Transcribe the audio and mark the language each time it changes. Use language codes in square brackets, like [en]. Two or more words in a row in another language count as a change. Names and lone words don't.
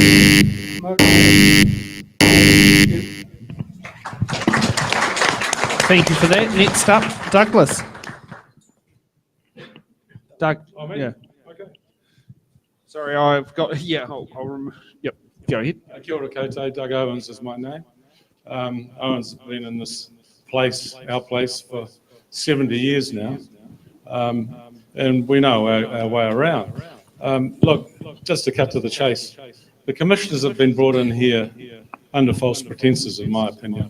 [en] Thank you for that. Next up, Douglas. Doug, yeah. Okay. Sorry, I've got, yep, go ahead. [mi] Kia ora koutou, [en] Doug Owens is my name. Owens has been in this place, our place, for 70 years now. And we know our way around. Look, just to cut to the chase, the commissioners have been brought in here under false pretenses, in my opinion.